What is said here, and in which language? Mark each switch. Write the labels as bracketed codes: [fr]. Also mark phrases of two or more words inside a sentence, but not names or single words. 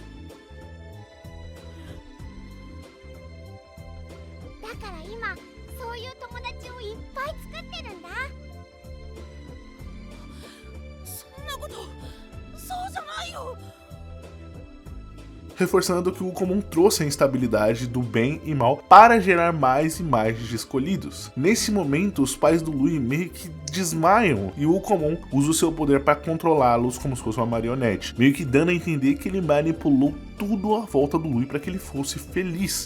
[ja] だから今そういう友達をいっぱい作ってるんだ。そんなことそうじゃないよ。 [pt] Reforçando que o Ukomon trouxe a instabilidade do bem e mal para gerar mais e mais escolhidos. Nesse momento, os pais do Lui meio que desmaiam e o Ukomon usa o seu poder para controlá-los como se fosse uma marionete, meio que dando a entender que ele manipulou tudo à volta do Lui para que ele fosse feliz.